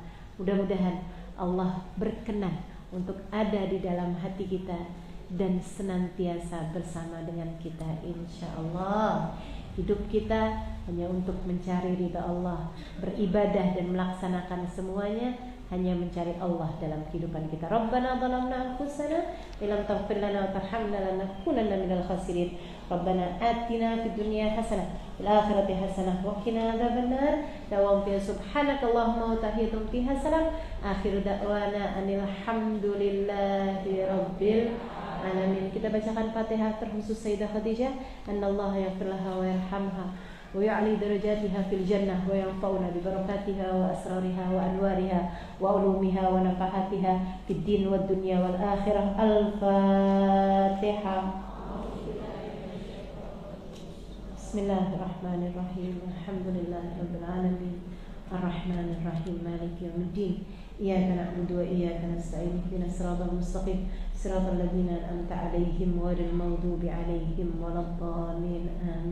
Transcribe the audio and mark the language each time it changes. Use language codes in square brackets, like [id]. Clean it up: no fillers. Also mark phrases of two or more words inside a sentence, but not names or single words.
[id] Mudah-mudahan Allah berkenan untuk ada di dalam hati kita dan senantiasa bersama dengan kita, [ar] إن شاء الله. [id] Hidup kita hanya untuk mencari ridha Allah, beribadah dan melaksanakan semuanya hanya mencari Allah dalam kehidupan kita. [ar] ربنا ظلمنا أنفسنا إن لم تغفر لنا وترحمنا لنكونن من الخاسرين. ربنا آتنا في الدنيا حسنة في الآخرة حسنة وقنا عذاب النار. دعواهم في سبحانك اللهم وتحيتهم فيها سلام. آخر دعوانا أن الحمد لله رب العالمين. [id] Kita bacakan Fatihah terkhusus Sayyidah Khadijah. [ar] أن الله يغفر لها ويرحمها ويعلي درجاتها في الجنة وينفعنا ببركاتها وأسرارها وأنوارها وعلومها ونفحاتها في الدين والدنيا والآخرة. الفاتحة. بسم الله الرحمن الرحيم. الحمد لله رب العالمين. الرحمن الرحيم. مالك يوم الدين. إياك نعبد وإياك نستعين. اهدنا الصراط المستقيم. صراط الذين أنعمت عليهم غير المغضوب عليهم ولا الضالين.